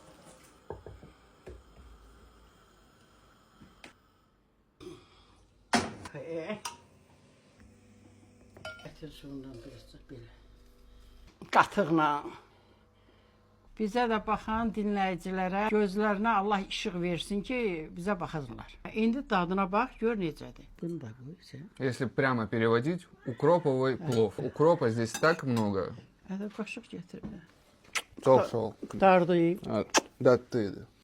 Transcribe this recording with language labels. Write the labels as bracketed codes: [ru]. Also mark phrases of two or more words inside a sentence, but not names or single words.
[az] Ətir suyundan biraz belə. Qatıqla. Bizə də baxan dinləyicilərə gözlərinə Allah işıq versin ki, bizə baxasınlar. İndi dadına bax, gör necədir. Bunu da qoy sən. [ru] Если прямо переводить, укроповый плов. Укропа здесь так много. [az] Hədə qaşıq gətir. [tr] Çok soğuk. [az] Dardı. [ru] Да ты.